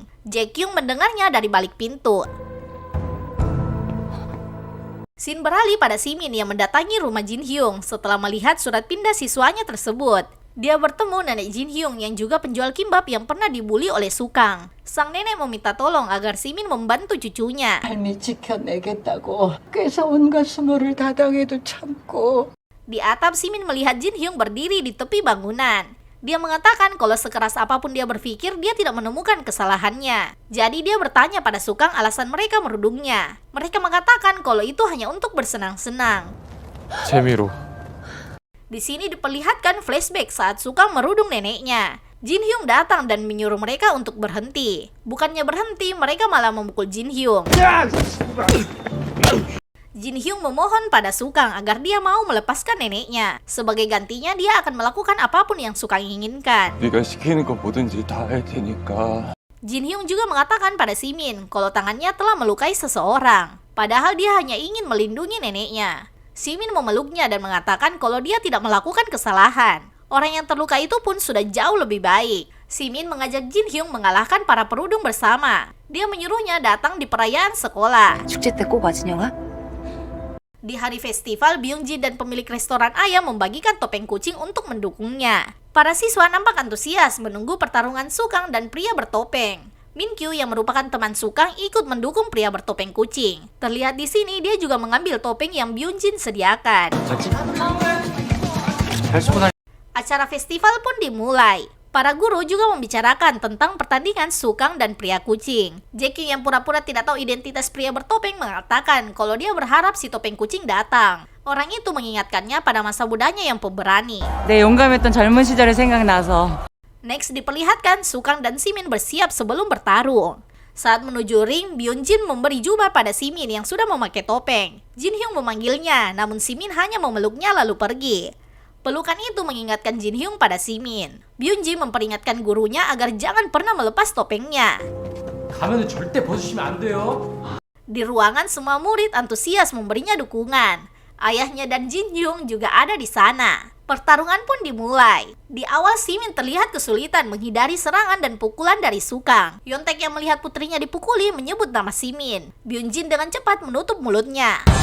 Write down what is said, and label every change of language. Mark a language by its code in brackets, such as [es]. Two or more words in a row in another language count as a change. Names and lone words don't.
[id] Jae-kyung mendengarnya dari balik pintu. Scene beralih pada Simin yang mendatangi rumah Jin Hyung setelah melihat surat pindah siswanya tersebut. Dia bertemu nenek Jin Hyung yang juga penjual kimbap yang pernah dibully oleh Sukang. Sang nenek meminta tolong agar Simin membantu cucunya. [ko] 삶이 지켜내겠다고 그래서 온갖 수모를 다 당해도 참고. [id] Di atap, Simin melihat Jin Hyung berdiri di tepi bangunan. Dia mengatakan kalau sekeras apapun dia berpikir, dia tidak menemukan kesalahannya. Jadi dia bertanya pada Sukang alasan mereka merudungnya. Mereka mengatakan kalau itu hanya untuk bersenang-senang. [ko] 재미로. [id] Di sini diperlihatkan flashback saat Sukang merudung neneknya. Jin Hyung datang dan menyuruh mereka untuk berhenti. Bukannya berhenti, mereka malah memukul Jin Hyung. Jin Hyung memohon pada Sukang agar dia mau melepaskan neneknya. Sebagai gantinya, dia akan melakukan apapun yang Sukang inginkan. [ko] 네가 시키는 거 뭐든지 다 할 테니까. [id] Jin Hyung juga mengatakan pada Simin kalau tangannya telah melukai seseorang. Padahal dia hanya ingin melindungi neneknya. Simin memeluknya dan mengatakan kalau dia tidak melakukan kesalahan. Orang yang terluka itu pun sudah jauh lebih baik. Simin mengajak Jin Hyung mengalahkan para perudung bersama. Dia menyuruhnya datang di perayaan sekolah. [ko] 축제 때 꼭 와, 진영아? [id] Di hari festival, Byung-jin dan pemilik restoran ayam membagikan topeng kucing untuk mendukungnya. Para siswa nampak antusias menunggu pertarungan Sukang dan pria bertopeng. Min-kyu yang merupakan teman Sukang ikut mendukung pria bertopeng kucing. Terlihat di sini dia juga mengambil topeng yang Byung-jin sediakan. Acara festival pun dimulai. Para guru juga membicarakan tentang pertandingan Sukang dan pria kucing. Jae-kyung yang pura-pura tidak tahu identitas pria bertopeng mengatakan kalau dia berharap si topeng kucing datang. Orang itu mengingatkannya pada masa mudanya yang pemberani. [ko] 내 용감했던 젊은 시절이 생각나서. [id] Next diperlihatkan Sukang dan Simin bersiap sebelum bertarung. Saat menuju ring, Byung-jin memberi jubah pada Simin yang sudah memakai topeng. Jin Hyung memanggilnya, namun Simin hanya memeluknya lalu pergi. Pelukan itu mengingatkan Jin Hyung pada Simin. Byung-jin memperingatkan gurunya agar jangan pernah melepas topengnya. [ko] 가면은 절대 벗으시면 안 돼요. [id] Di ruangan, semua murid antusias memberinya dukungan. Ayahnya dan Jin Hyung juga ada di sana. Pertarungan pun dimulai. Di awal Simin terlihat kesulitan menghindari serangan dan pukulan dari Sukang. Yontek yang melihat putrinya dipukuli menyebut nama Simin. Byung-jin dengan cepat menutup mulutnya.